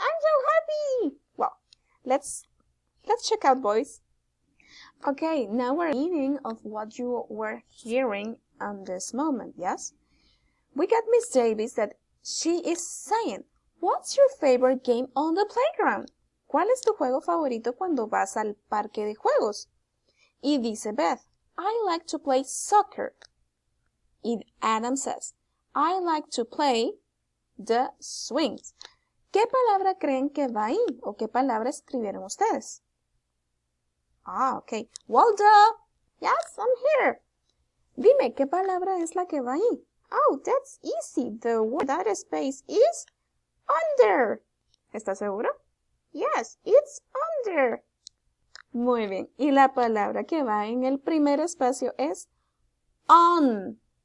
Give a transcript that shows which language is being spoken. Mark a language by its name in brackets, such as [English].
[English] I'm so happy! Well, let's check out, boys. Okay, now we're meaning of what you were hearing on this moment, yes? We got Miss Davis that she is saying, what's your favorite game on the playground? [Spanish] ¿Cuál es tu juego favorito cuando vas al parque de juegos? Y dice [English] Beth, I like to play soccer. Y Adam says, I like to play the swings. [Spanish] ¿Qué palabra creen que va ahí? ¿O qué palabra escribieron ustedes? Ok. Waldo. [English] Yes, I'm here. [Spanish] Dime, ¿qué palabra es la que va ahí? [English] Oh, that's easy. The word that space is under. [Spanish] ¿Estás seguro? [English] Yes, it's under. [Spanish] Muy bien. Y la palabra que va en el primer espacio es on.